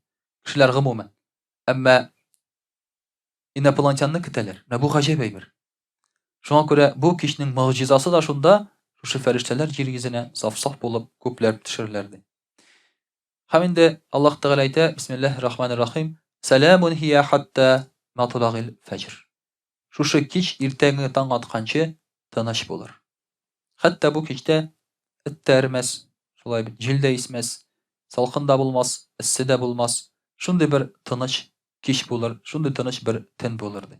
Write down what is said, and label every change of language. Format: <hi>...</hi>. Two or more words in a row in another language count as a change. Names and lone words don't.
<tt>Кешеләр гомумән. Әмма инопланетянны көтәләр. Менә бу гаҗәп әйбер. Шуңа күрә бу кичнең мөгъҗизасы да шунда, шушы фәрештәләр җир йөзенә саф-саф булып күпләр төшерләр ди. Һәм инде Аллаһ Тәгалә әйтә:</tt> <ar>بسم الله الرحمن الرحيم. سلام هي حتى مطلع الفجر.</ar> <tt>Шушы кич иртәнге таң атканчы тыныч булыр. Хәтта бу кичтә эт тә өрмәс, шулай бит, җил дә исмәс, салкын да булмас, эссе дә булмас. Шундый бер тыныч кич булыр, шундый тыныч бер төн булыр ди.</tt>